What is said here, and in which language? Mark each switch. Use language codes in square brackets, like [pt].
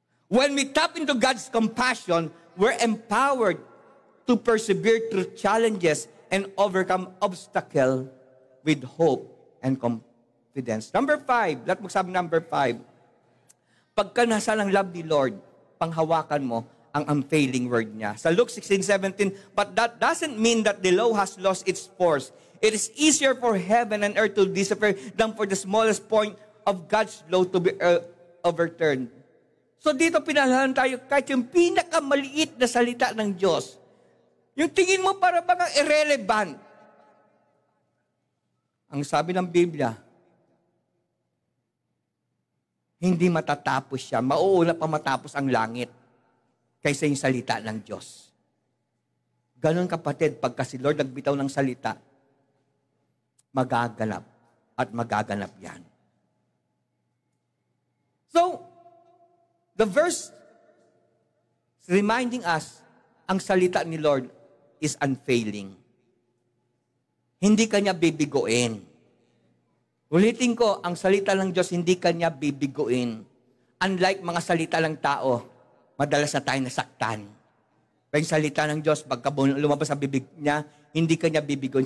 [en] When we tap into God's compassion, we're empowered to persevere through challenges and overcome obstacles with hope and confidence. [tl] Number 5, lahat magsabi number 5. Pagka nasa ng love ni Lord, panghawakan mo ang unfailing word niya. [en] Sa Luke 16:17, but that doesn't mean that the law has lost its force. It is easier for heaven and earth to disappear than for the smallest point of God's law to be overturned. [tl] So dito pinalahan tayo kahit yung pinakamaliit na salita ng Diyos. Yung tingin mo para bang irrelevant. Ang sabi ng Biblia, hindi matatapos siya. Mauuna pa matapos ang langit kaysa yung salita ng Diyos. Ganon kapatid, pagka si Lord nagbitaw ng salita, magaganap at magaganap yan. [en] So, the verse is reminding us, [tl] ang salita ni Lord [en] is unfailing. [tl] Hindi kanya bibiguin. Ulitin ko, ang salita ng Diyos hindi kanya bibiguin. Unlike mga salita ng tao, madalas na tayo nasaktan. Pero yung salita ng Diyos, pagka lumabas sa bibig niya, hindi kanya bibiguin.